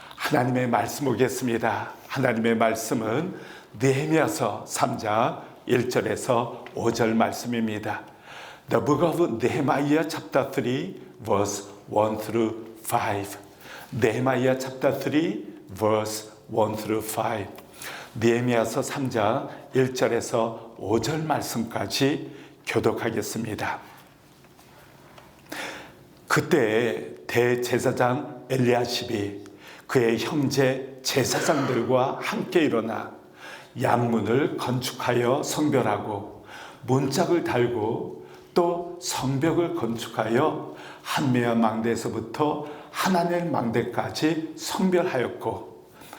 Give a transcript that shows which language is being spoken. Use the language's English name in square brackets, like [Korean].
[Korean] 하나님의 말씀 보겠습니다. 하나님의 말씀은 느헤미야서 3장 1절에서 5절 말씀입니다. [English] The book of Nehemiah chapter 3 verse 1 through 5. 느헤미야 chapter 3 verse 1 through 5. [Korean] 느헤미야서 3장 1절에서 5절 말씀까지 교독하겠습니다. 그때 대제사장 엘리야십이 그의 형제 제사장들과 함께 일어나 양문을 건축하여 성별하고 문짝을 달고 또 성벽을 건축하여 한메아 망대에서부터 하나넬 망대까지 성별하였고,